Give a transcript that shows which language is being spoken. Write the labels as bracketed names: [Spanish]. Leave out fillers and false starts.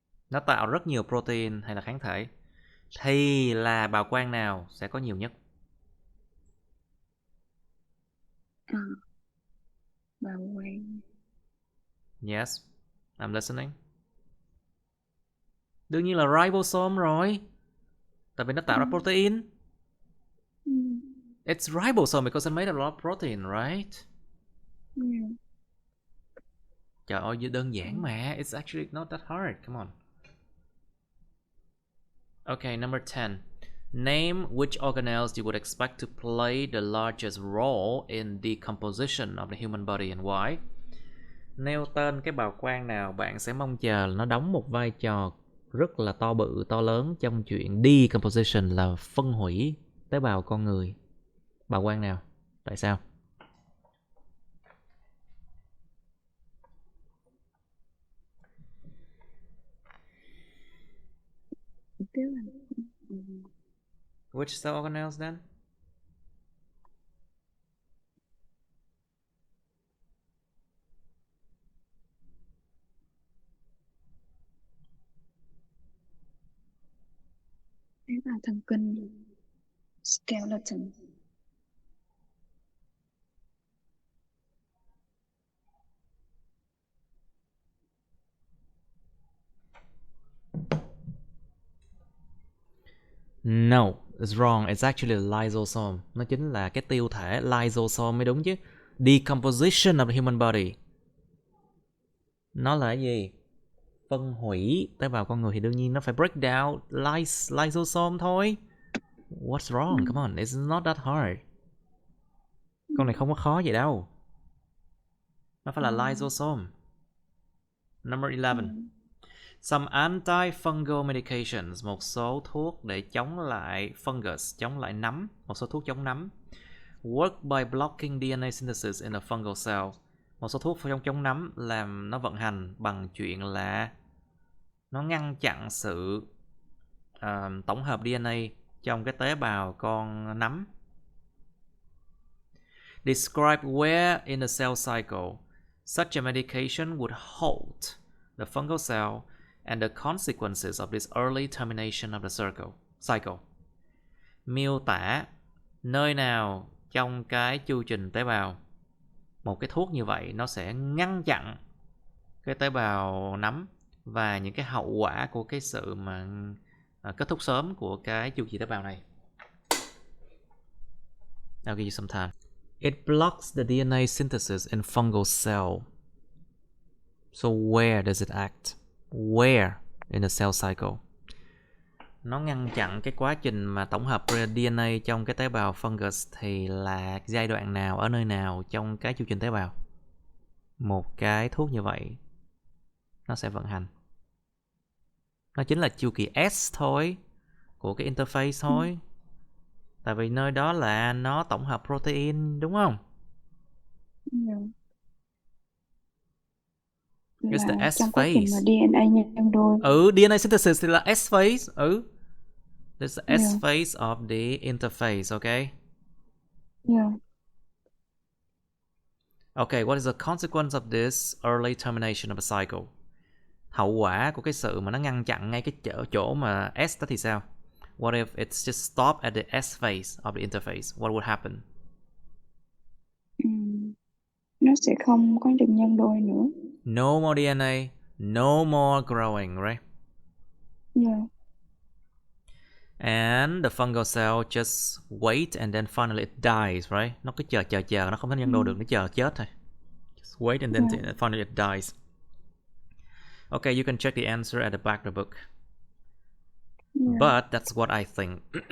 [Vietnamese] Nó tạo rất nhiều protein hay là kháng thể, thì là bào quang nào sẽ có nhiều nhất? Bào quang. [English] Yes, I'm listening. [Vietnamese] Đương nhiên là ribosome rồi. Tại vì nó tạo ra protein. [English] It's ribosome because it made a lot of protein, right? [Vietnamese] Trời ơi, đơn giản mà. [English] It's actually not that hard. Come on. Okay, number 10. Name which organelles you would expect to play the largest role in decomposition of the human body and why? [Vietnamese] Nêu tên cái bào quang nào bạn sẽ mong chờ nó đóng một vai trò rất là to bự, to lớn trong chuyện decomposition là phân hủy tế bào con người. Bào quang nào? Tại sao? [English] Which cell organelles then? [Vietnamese] Tế bào thần kinh. Skeleton. [English] No, it's wrong. It's actually lysosome. [Vietnamese] Nó chính là cái tiêu thể lysosome mới đúng chứ. [English] Decomposition of the human body. [Vietnamese] Nó là cái gì? Phân hủy tế bào con người thì đương nhiên nó phải [English] break down [Vietnamese] lysosome thôi. [English] What's wrong? Come on, it's not that hard. [Vietnamese] Con này không có khó vậy đâu. Nó phải là lysosome. [English] Number 11. Some antifungal medications, [Vietnamese] một số thuốc để chống lại fungus, chống lại nấm, một số thuốc chống nấm. [English] Work by blocking DNA synthesis in a fungal cell. [Vietnamese] Một số thuốc chống nấm làm nó vận hành bằng chuyện là nó ngăn chặn sự tổng hợp DNA trong cái tế bào con nấm. [English] Describe where in the cell cycle such a medication would halt the fungal cell and the consequences of this early termination of the cycle. [Vietnamese] Miêu tả nơi nào trong cái chu trình tế bào một cái thuốc như vậy nó sẽ ngăn chặn cái tế bào nấm và những cái hậu quả của cái sự mà kết thúc sớm của cái chu kỳ tế bào này. [English] I'll give you some time. It blocks the DNA synthesis in fungal cell. So where does it act? Where in the cell cycle? [Vietnamese] Nó ngăn chặn cái quá trình mà tổng hợp DNA trong cái tế bào fungus thì là giai đoạn nào, ở nơi nào trong cái chu trình tế bào? Một cái thuốc như vậy nó sẽ vận hành. Nó chính là chu kỳ S thôi, của cái interface thôi. Tại vì nơi đó là nó tổng hợp protein, đúng không? [English] It's the S phase. [Vietnamese] DNA nhân đôi. [English] DNA synthesis thì là S phase. This is the S phase of the interface, okay? Okay, what is the consequence of this early termination of a cycle? [Vietnamese] Hậu quả của cái sự mà nó ngăn chặn ngay cái chỗ mà S đó thì sao? [English] What if it's just stop at the S phase of the interface? What would happen? [Vietnamese] Nó sẽ không có được nhân đôi nữa. [English] No more DNA, no more growing, right? And the fungal cell just wait and then finally it dies, right? [Vietnamese] Nó cứ chờ, nó không thể nhân đôi được, nó chờ chết thôi. [English] Just wait and then finally it dies. Okay, you can check the answer at the back of the book. But that's what I think.